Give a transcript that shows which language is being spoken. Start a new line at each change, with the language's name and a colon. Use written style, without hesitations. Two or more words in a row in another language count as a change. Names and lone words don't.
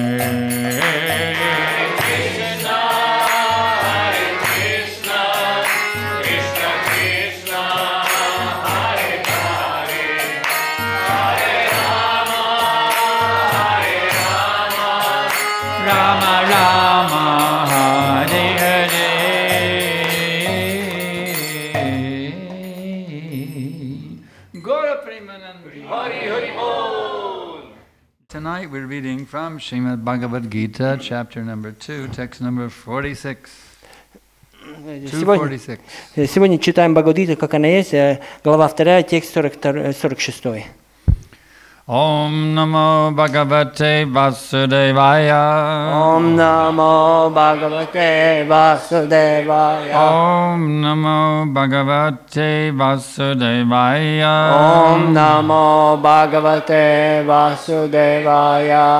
Sanskrit: Krishna Hare Krishna Krishna Krishna Hare Hare Hare Rama Hare Rama Rama Rama Hare Hare Gaura Premanandi Hari Hari Bol.
English: Tonight we're reading from Srimad Bhagavad-Gita, chapter number 2, text number 46. 246.
Russian: Сегодня читаем Бхагавад-гиту, как она есть, глава 2, текст 46.
Sanskrit: Om Namo Bhagavate Vasudevaya. Om Namo Bhagavate Vasudevaya. Om Namo Bhagavate Vasudevaya. Om Namo Bhagavate Vasudevaya.